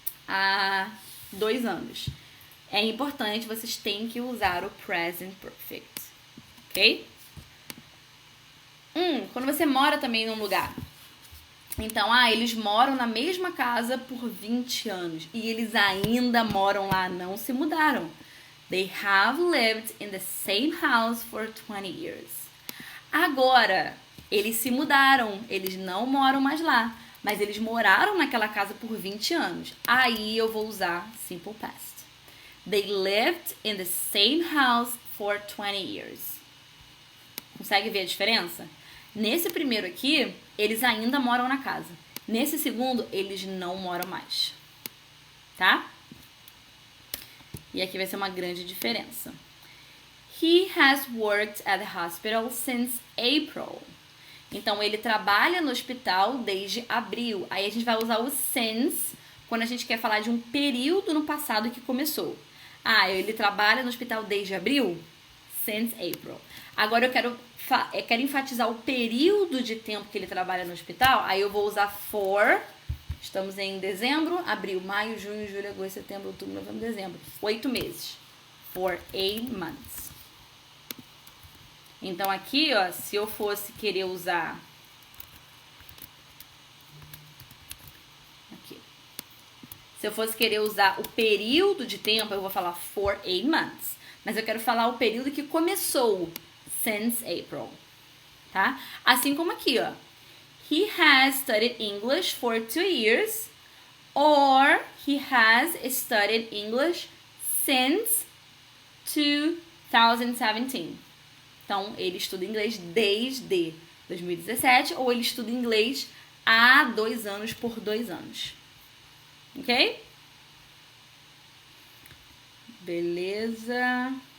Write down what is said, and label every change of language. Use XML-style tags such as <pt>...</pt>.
<pt>há 2 anos. É importante, vocês têm que usar o present perfect, ok? Quando você mora também num lugar. Então, eles moram na mesma casa por 20 anos e eles ainda moram lá, não se mudaram.</pt> <en>They have lived in the same house for 20 years.</en> <pt>Agora, eles se mudaram, eles não moram mais lá, mas eles moraram naquela casa por 20 anos. Aí eu vou usar simple past.</pt> <en>They lived in the same house for 20 years.</en> <pt>Consegue ver a diferença? Nesse primeiro aqui, eles ainda moram na casa. Nesse segundo, eles não moram mais. Tá? E aqui vai ser uma grande diferença.</pt> <en>He has worked at the hospital since April.</en> <pt>Então, ele trabalha no hospital desde abril. Aí a gente vai usar o since quando a gente quer falar de um período no passado que começou. Ele trabalha no hospital desde abril?</pt> <en>Since April.</en> <pt>Agora eu quero enfatizar o período de tempo que ele trabalha no hospital. Aí eu vou usar for. Estamos em dezembro, abril, maio, junho, julho, agosto, setembro, outubro, novembro, dezembro. 8 meses.</pt> <en>For 8 months.</en> <pt>Então aqui, ó, se eu fosse querer usar... Aqui. Se eu fosse querer usar o período de tempo, eu vou falar</pt> <en>for 8 months.</en> <pt>Mas eu quero falar o período que começou.</pt> <en>Since April.</en> <pt>Tá? Assim como aqui, ó.</pt> <en>He has studied English for 2 years. Or he has studied English since 2017.</en> <pt>Então, ele estuda inglês desde 2017 ou ele estuda inglês há 2 anos por 2 anos. Ok? Beleza.</pt>